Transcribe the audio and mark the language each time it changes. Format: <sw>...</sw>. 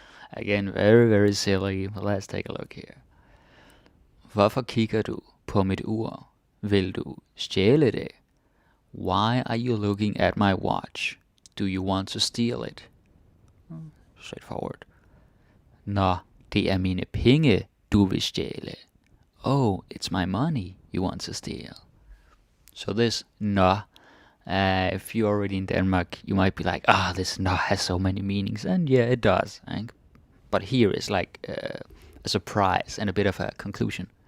<en>Again, very, very silly, but let's take a look here.</en> <da>Hvorfor kigger du på mit ur? Vil du stjæle det?</da> <en>Why are you looking at my watch? Do you want to steal it? Straightforward.</en> <da>Nå, det er mine penge, du vil stjæle.</da> <en>Oh, it's my money you want to steal. So this nå, if you're already in Denmark, you might be like, this nå has so many meanings. And yeah, it does. Right? But here is like a surprise and a bit of a conclusion.</en>